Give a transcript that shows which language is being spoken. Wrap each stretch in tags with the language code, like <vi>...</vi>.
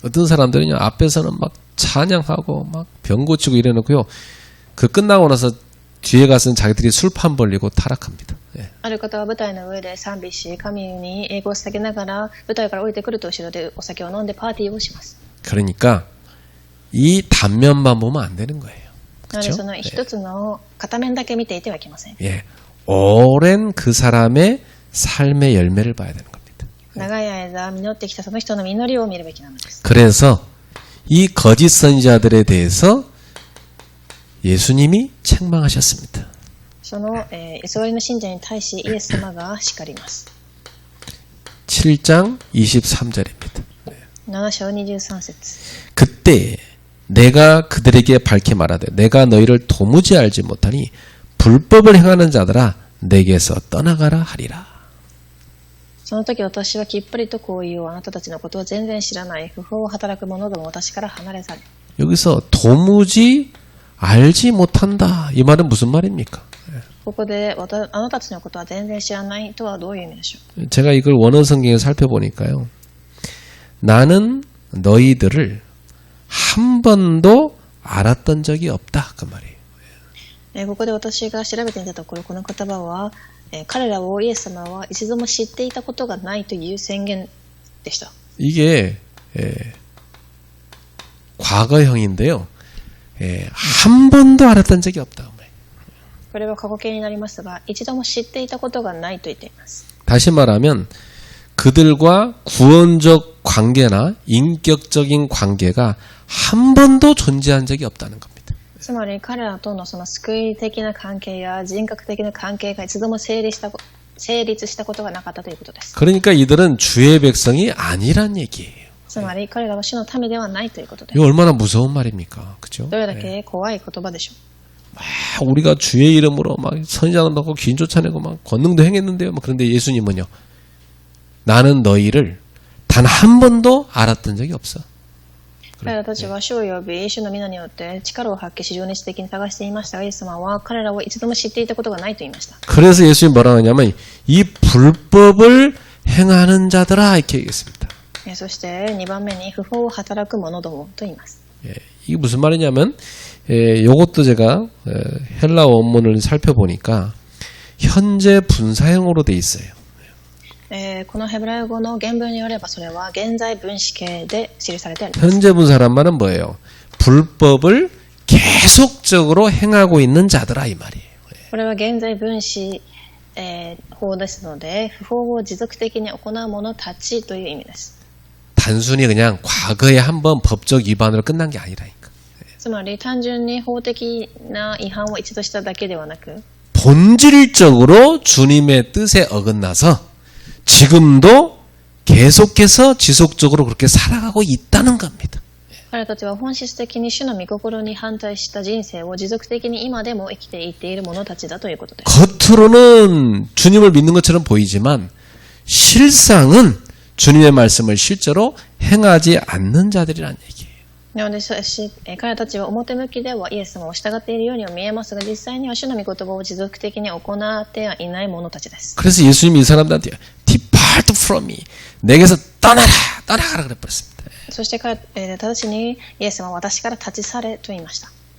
<ko>어떤 사람들은요 앞에서는 막 찬양하고 막 병 고치고 이래놓고요 그 끝나고 나서 뒤에 가서는 자기들이 술판 벌리고 타락합니다. 예.</ko> <ja>ある方は舞台の上で賛美し神に英語を捧げながら舞台から降りてくると後ろでお酒を飲んでパーティーをします。</ja> <ko>그러니까 이 단면만 보면 안 되는 거예요.</ko> <ja>なのでその一つの片面だけ見ていてはいけません。</ja> <ko>예. 오랜 그 사람의 삶의 열매를 봐야 되는 겁니다.</ko> <ja>長い間実ってきたその人の実りを見るべきなのです。</ja> <ko>그래서 이 거짓 선지자들에 대해서 예수님이 책망하셨습니다.</ko> <ja>その偽りの信者に対しイエス様が叱ります。</ja> <ko>7장 23절입니다.</ko> <ja>7章23節</ja> <ko>그때 내가 그들에게 밝히 말하되 내가 너희를 도무지 알지 못하니 불법을 행하는 자들아 내게서 떠나가라 하리라.</ko> <ja>その時私はきっぱりとこう言うあなたたちのことを全然知らない不法を働く者ども私から離れ去れ。</ja> <ko>여기서 도무지 알지 못한다. 이 말은 무슨 말입니까?</ko> <ja>ここであなたたちのことは全然知らないとはどういう意味でしょう。</ja> <ko>제가 이걸 원어 성경에 살펴보니까요. 나는 너희들을 한 번도 알았던 적이 없다. 그 말이에요.</ko> <ja>ここで私が調べてみたところこの言葉は彼らをイエス様は一度も知っていたことがないという宣言でした。</ja> <ko>이게 과거형인데요. 한 번도 알았던 적이 없다.</ko> <ja>これは過去形になりますが一度も知っていたことがないと言っています。</ja> <ko>다시 말하면 그들과 구원적 관계나 인격적인 관계가 한 번도 존재한 적이 없다는 겁니다.</ko> <ja>つまり彼らとのその救い的な関係や人格的な関係が一度も成立したことがなかったということです。</ja> <ko>그러니까 이들은 주의 백성이 아니란 얘기예요.</ko> <ja>つまり彼らは主の民ではないということです。</ja> <ko>이거 얼마나 무서운 말입니까? 그죠?</ko> <ja>どれだけ怖い言葉でしょう。</ja> <ko>우리가 주의 이름으로 막 선지자도 넣고 귀신 쫓아내고 막 권능도 행했는데요. 막 그런데 예수님은요. 나는 너희를 단 한 번도 알았던 적이 없어.</ko> <ja>彼らたちは主を呼び、主の皆によって力を発揮し、情熱的に探していましたが、イエス様は彼らを一度も知っていたことがないと言いました。</ja> <ko>그래서 예수님이 뭐라고 하냐면 이 불법을 행하는 자들아 이렇게 얘기했습니다.</ko> <ja>そして2番目に不法を働く者どもと言います。</ja> <ko>이게 무슨 말이냐면 요것도 제가 헬라 원문을 살펴보니까 현재 분사형으로 돼 있어요.</ko> <ja>このヘブライ語の原文によればそれは現在分詞形で記されてあります。</ja> <ko>현재 분사란 말은 뭐예요? 불법을 계속적으로 행하고 있는 자들아 이 말이에요.</ko> <ja>これは現在分詞、法ですので不法を持続的に行う者たちという意味です。</ja> <ko>단순히 그냥 과거에 한번 법적 위반으로 끝난 게 아니라니까.</ko> <ja>つまり単純に法的な違反を一度しただけではなく</ja> <ko>본질적으로 주님의 뜻에 어긋나서 지금도 계속해서 지속적으로 그렇게 살아가고 있다는 겁니다.</ko> <ja>彼たちは本質的に主の御心に反対した人生を持続的に今でも生きていっている者たちだということです。</ja> <ko>겉으로는 주님을 믿는 것처럼 보이지만 실상은 주님의 말씀을 실제로 행하지 않는 자들이란 얘기예요.</ko> <ja>なので彼たちは表向きではイエス様を従っているようには見えますが実際には主の御言葉を持続的に行ってはいない者たちです。</ja> <ko>그래서 예수님이 이 사람들한테</ko> <en>Depart from me.</en> <ko>내게서 떠나가라 그래버렸습니다.</ko> <ja>そして直ちにイエス様は私から立ち去れと言いました。</ja>